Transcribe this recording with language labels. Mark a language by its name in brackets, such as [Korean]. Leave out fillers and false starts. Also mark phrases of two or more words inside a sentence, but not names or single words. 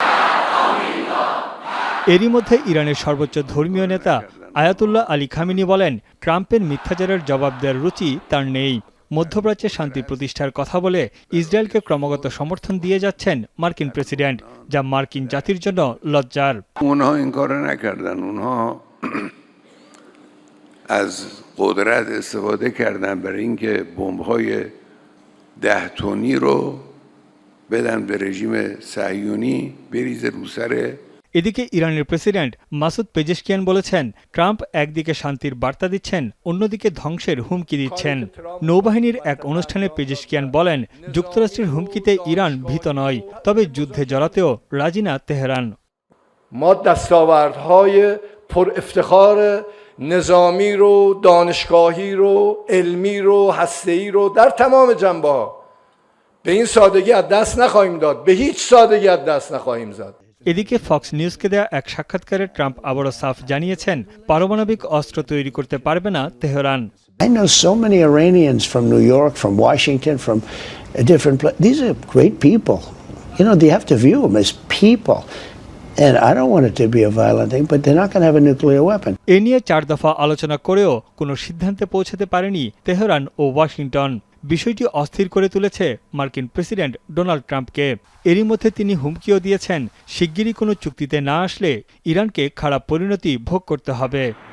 [Bangla] এরই মধ্যে ইরানের সর্বোচ্চ ধর্মীয় নেতা আয়াতুল্লাহ আলী খামেনি বলেন, ট্রাম্পের মিথ্যাচারের জবাব দেওয়ার রুচি তার নেই। মধ্যপ্রাচ্যে শান্তি প্রতিষ্ঠার কথা বলে ইসরায়েলকে ক্রমাগত সমর্থন দিয়ে যাচ্ছেন মার্কিন প্রেসিডেন্ট, যা মার্কিন জাতির জন্য লজ্জার। [Persian] از قدرت استفاده کردن برای اینکه بمب‌های 10 تنی رو بدن به رژیم صهیونی بریزه رو سر। [Bangla] এদিকে ইরানের প্রেসিডেন্ট মাসুদ পেজেশকিয়ান বলেছেন, ট্রাম্প একদিকে শান্তির বার্তা দিচ্ছেন, অন্যদিকে ধ্বংসের হুমকি দিচ্ছেন। নৌবাহিনীর এক অনুষ্ঠানে পেজেশকিয়ান বলেন, যুক্তরাষ্ট্রের হুমকিতে ইরান ভীত নয়, তবে যুদ্ধে জড়াতেও রাজি না তেহরান। [Persian] ما دستاوردهای پر افتخار نظامی رو، دانشگاهی رو، علمی رو، هسته‌ای رو در تمام جنبه‌ها به این سادگی از دست نخواهیم داد، به هیچ سادگی از دست نخواهیم زد। [Bangla] এদিকে ফক্স নিউজকে দেয়া এক সাক্ষাৎকারে ট্রাম্প আবারও সাফ জানিয়েছেন, পারমাণবিক অস্ত্র তৈরি করতে পারবে না তেহরান। [English] I know so many Iranians from New York, from Washington, from different places. These are great people. You know, they have to view them as people. And I don't want it to be a violent thing, but they're not going to have a nuclear weapon. [Bangla] এ নিয়ে 4 দফা আলোচনা করেও কোনো সিদ্ধান্তে পৌঁছাতে পারেনি তেহরান ও ওয়াশিংটন। বিষয়টি অস্থির করে তুলেছে মার্কিন প্রেসিডেন্ট ডোনাল্ড ট্রাম্পকে। এরই মধ্যে তিনি হুমকিও দিয়েছেন, শিগগিরই কোনো চুক্তিতে না আসলে ইরানকে খারাপ পরিণতি ভোগ করতে হবে।